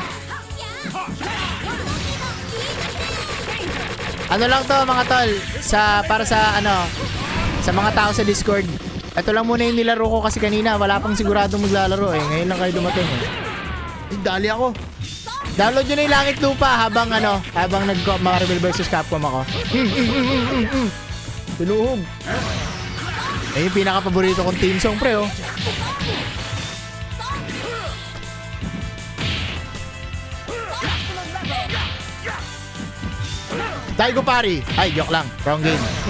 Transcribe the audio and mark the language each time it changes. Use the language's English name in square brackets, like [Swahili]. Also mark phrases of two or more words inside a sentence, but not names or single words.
[Filipino] Ano lang to mga tol, para sa ano, sa mga tao sa Discord. Ito lang muna yung nilaro ko kasi kanina, wala pang siguradong maglalaro eh. Ngayon lang kayo dumating eh. Dali ako. Download nyo na yung Langit Lupa habang nag-Marvel vs. Capcom ako. Tinuhog. Eh, yung pinaka-paborito kong team song, pre, oh. Taigo Pari. Ay, joke lang. [English] Wrong game.